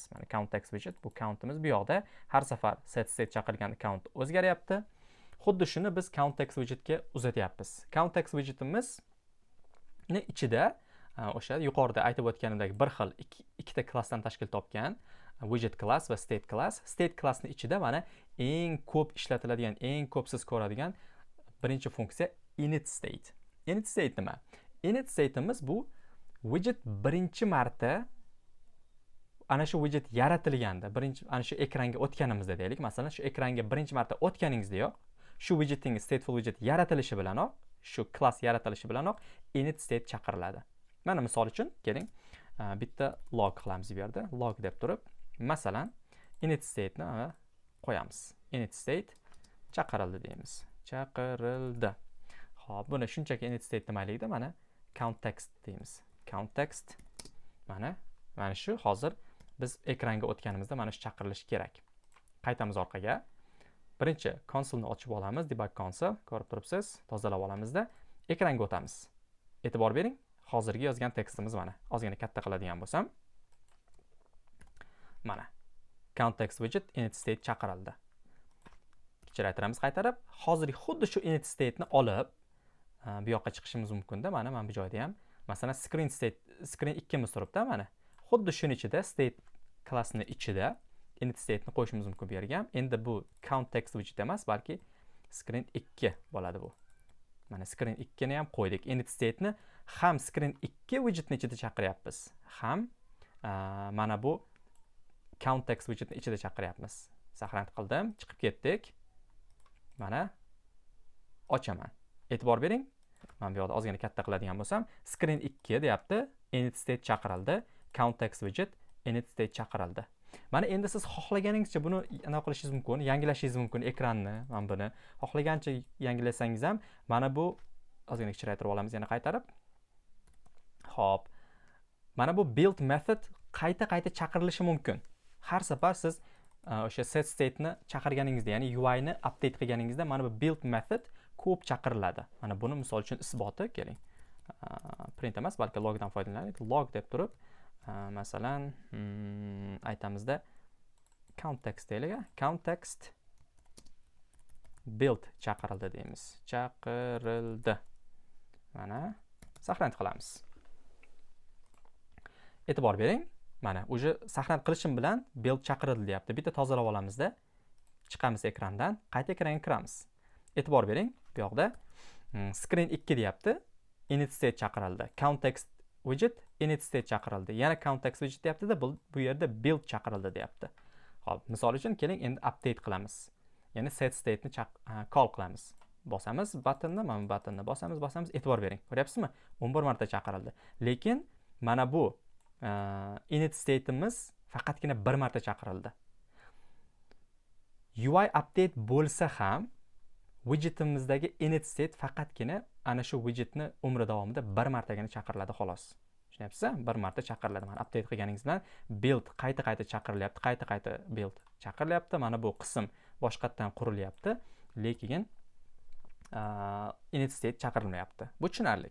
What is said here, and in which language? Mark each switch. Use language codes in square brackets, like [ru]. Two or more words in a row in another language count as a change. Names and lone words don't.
[uz] Mana count text widget bu countimiz bu yoqda har safar set state chaqirilganda count o'zgaryapti. Xuddi shuni biz count text widgetga uzatyapmiz. Count text widgetimizning ichida o'sha yuqorida aytib o'tganimdek bir xil ikkita klassdan tashkil topgan [en] widget class [uz] va [en] state class. [uz] State classning ichida mana eng ko'p ishlatiladigan, eng ko'p siz ko'radigan birinchi funksiya init state. Init state nima? Init state'imiz bu widget birinchi marta ana shu widget yaratilganda, ana shu ekranga o'tganimizda deylik, masalan, shu ekranga birinchi marta o'tganingizdayoq, shu widgetingiz [en] stateful widget [uz] yaratilishi bilanoq, shu class yaratilishi bilanoq init state chaqiriladi. Mana misol uchun keling, bitta log qilamiz bu yerda. Log deb turib, masalan, init state'ni qo'yamiz. Init state chaqirildi deymiz. Chaqirildi. Xo'p, buni shunchaki init state demaylikda, mana count text deymiz. Count text mana shu hozir biz ekranga o'tganimizda mana shu chaqirilishi kerak. Qaytamiz orqaga. Birinchi konsolni ochib olamiz, [en] debug console, [uz] ko'rib turibsiz, tozalab olamizda, ekranga o'tamiz. E'tibor bering, hozirgi yozgan tekstimiz mana. Ozgina katta qiladigan bo'lsam, mana count text widget init state chaqirildi. Kechiraytiramiz qaytarib, hozirgi xuddi shu init state'ni olib bu yoqqa chiqishimiz mumkin-da. Mana bu joyda ham masalan screen 2 miz turibdi mana. Xuddi shuning ichida state classni ichida init state'ni qo'yishimiz mumkin bu yerga ham. Endi bu count text widget emas, balki screen 2 bo'ladi bu. Mana screen 2 ni ham qo'ydik. Init state'ni ham screen 2 widgetni ichida chaqiryapmiz, ham mana bu count text widgetni ichida chaqiryapmiz. Saqlanib qildim, chiqib ketdik. Mana ochaman. E'tibor bering. Mana bu yoqda ozgina katta qiladigan bo'lsam, screen 2 deyapti, init state chaqirildi, count text widget init state chaqirildi. Mana endi siz xohlaganingizcha buni anaqa qilishingiz mumkin, yangilashingiz mumkin ekranni. Mana buni xohlagancha yangilasangiz ham mana bu ozgina kichraytirib olamiz yana qaytarib. Xo'p. Mana bu [en] build method [uz] qayta chaqirilishi mumkin. Har safar siz o'sha set state'ni chaqirganingizda, ya'ni UI ni update qilganingizda mana bu [en] build method [uz] ko'p chaqiriladi. Mana buni misol uchun isboti keling. Print emas, balki logdan foydalanaylik. Log deb turib, masalan, aytamizda count text deylik, count text build chaqirildi deymiz. Chaqirildi. Mana saqlanib qilamiz. E'tibor bering. Mana o'sha saqlanib qilishim bilan build chaqirildi deyapti. Bitta tozalab olamizda, chiqamiz ekrandan, qayta ekranga kiramiz. E'tibor bering, bu yoqda screen 2 deyapti, init state chaqirildi. Count text widget init state chaqirildi. Yana count text widget deyapti-da, bu yerda build chaqirildi deyapti. Xo'p, misol uchun keling endi update qilamiz. Ya'ni set state ni call qilamiz. Bosamiz buttonni, mana bu buttonni bosamiz. E'tibor bering. Ko'ryapsizmi? 11 marta chaqirildi. Lekin mana bu init state'imiz faqatgina 1 marta chaqirildi. [en] UI update [uz] bo'lsa ham widgetimizdagi init state faqatgina ana shu widgetni umri davomida 1 martagina chaqiriladi xolos. Tushunyapsizmi? 1 marta chaqiriladi. Mana update qilganingiz bilan build qayta chaqirilyapti, qayta build chaqirilyapti. Mana bu qism boshqatdan qurilyapti, lekin init state chaqirilmayapti. Bu tushunarli.